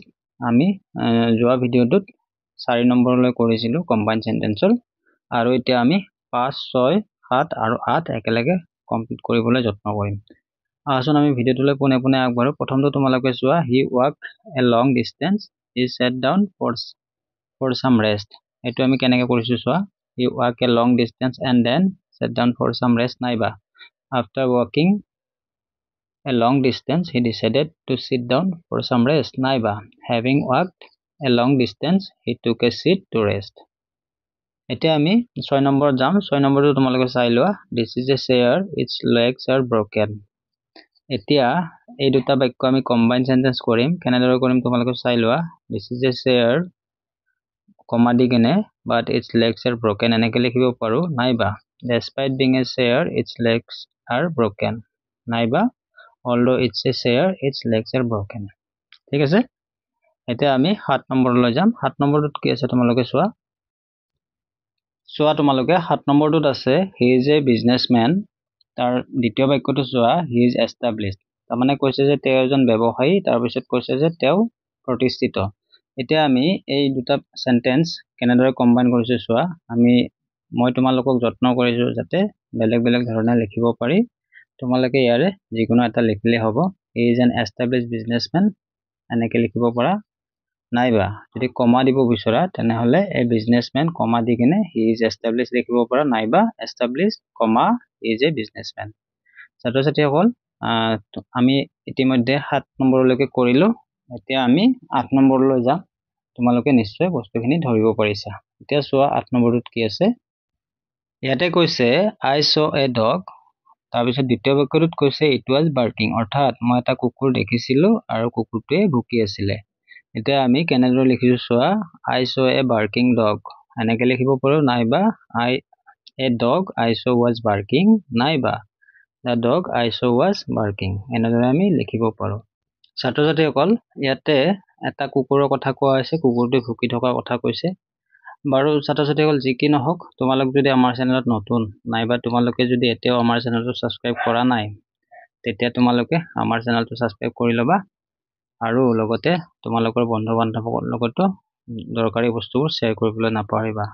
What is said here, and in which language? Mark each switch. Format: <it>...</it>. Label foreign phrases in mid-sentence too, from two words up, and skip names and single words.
<as>আমি যোৱা ভিডিঅ'টোত 4 নম্বৰলৈ কৰিছিলো</as> <en>combine sentence,</en> <as>আৰু এতিয়া আমি 5, 6, 7 আৰু 8 একেলগে কমপ্লিট কৰিবলৈ যত্ন কৰিম। আহাচোন আমি ভিডিঅ'টোলৈ পুনে পুনে আগবাঢ়ো। প্ৰথমটো তোমালোকে চোৱা,</as> <en>he walked a long distance, he sat down for some rest.</en> <as>এইটো আমি কেনেকৈ কৰিছো চোৱা,</as> <en>he walk a long distance and then sat down for some rest, নাইবা after walking a long distance he decided to sit down for some rest, নাইবা having walked a long distance he took a seat to rest।</en> <as>এতিয়া আমি 6 নম্বৰ যাম। 6 নম্বৰটো তোমালোকে চাই লোৱা,</as> <en>this is a chair its legs are broken।</en> <as>এতিয়া এই দুটা বাক্য আমি</as> <en>combine sentence</en> <as>কৰিম। কেনেদৰে কৰিম তোমালোকে চাই লোৱা,</as> <en>this is a chair</en> <as>কমা দি কেনে</as> <en>but its legs are broken</en> <as>এনেকৈ লিখিব পাৰো,</as> <en>নাইবা despite being a chair its legs are broken, নাইবা although it's a chair its legs are broken।</en> <as>ঠিক আছে, এতিয়া আমি 7 নম্বৰলৈ যাম। 7 নম্বৰটোত কি আছে তোমালোকে চোৱা তোমালোকে 7 নম্বৰটোত আছে</as> <en>he is a businessman।</en> <as>তাৰ দ্বিতীয় বাক্যটো চোৱা,</as> <en>he is established।</en> <as>তাৰমানে কৈছে যে তেওঁ এজন ব্যৱসায়ী, তাৰপিছত কৈছে যে তেওঁ প্ৰতিষ্ঠিত। এতিয়া আমি এই দুটা সেন্টেন্স কেনেদৰে কম্বাইন কৰিছো চোৱা, মই তোমালোকক যত্ন কৰিছো যাতে বেলেগ বেলেগ ধৰণে লিখিব পাৰি। তোমালোকে ইয়াৰে যিকোনো এটা লিখিলে হ'ব।</as> <en>he is an established businessman</en> <as>এনেকৈ লিখিব পাৰা, নাইবা যদি কমা দিব বিচৰা তেনেহলে</as> <en>a businessman</en> <as>কমা দি কিনে</as> <en>he is established</en> <as>লিখিব পাৰা, নাইবা established কমা</as> <en>he is a businessman।</en> <as>ছাত্ৰ-ছাত্ৰীসকল আমি ইতিমধ্যে 7 নম্বৰলৈকে কৰিলো। এতিয়া আমি 8 নম্বৰলৈ যাম। তোমালোকে নিশ্চয় বস্তুখিনি ধৰিব পাৰিছা। এতিয়া চোৱা 8 নম্বৰটোত কি আছে। ইয়াতে কৈছে</as> <en>I saw a dog,</en> <as>তাৰপিছত দ্বিতীয় বাক্যটোত কৈছে</as> <en>it was barking,</en> <as>অৰ্থাৎ মই এটা কুকুৰ দেখিছিলো আৰু কুকুৰটোৱে ভুকি আছিলে। এতিয়া আমি কেনেদৰে লিখিছো চোৱা,</as> <en>I saw a barking dog</en> <as>এনেকৈ লিখিব পাৰো,</as> <en>নাইবা a dog I saw was barking, নাইবা the dog I saw was barking</en> <as>এনেদৰে আমি লিখিব পাৰো। ছাত্ৰ-ছাত্ৰীসকল ইয়াতে এটা কুকুৰৰ কথা কোৱা হৈছে, কুকুৰটোৱে ভুকি থকাৰ কথা কৈছে। বাৰু ছাত্ৰ-ছাত্ৰীসকল যি কি নহওক, তোমালোক যদি আমাৰ চেনেলত নতুন, নাইবা তোমালোকে যদি এতিয়াও আমাৰ চেনেলটো ছাবস্ক্ৰাইব কৰা নাই, তেতিয়া তোমালোকে আমাৰ চেনেলটো ছাবস্ক্ৰাইব কৰি ল'বা, আৰু লগতে তোমালোকৰ বন্ধু-বান্ধৱৰ লগতো দৰকাৰী বস্তুবোৰ শ্বেয়াৰ কৰিবলৈ নাপাহৰিবা।</as>